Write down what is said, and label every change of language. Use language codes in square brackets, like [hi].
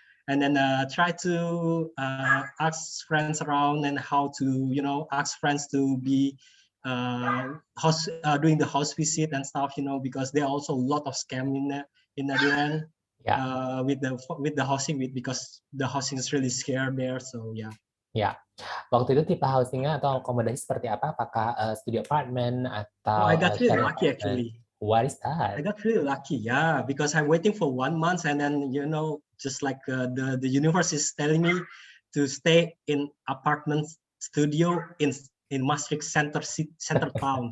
[en] And then try to ask friends around and how to, ask friends to be doing the house visit and stuff, because there are also a lot of scam in Netherlands. Yeah. With the housing, because the housing is really scarce there. So yeah. [id] Ya, waktu itu tipe housingnya atau akomodasi seperti apa? Apakah studio apartment atau? [en] I got really lucky actually. What is that? I got really lucky, yeah, because I'm waiting for 1 month, and then just like the universe is telling me to stay in apartment studio in Maastricht center town.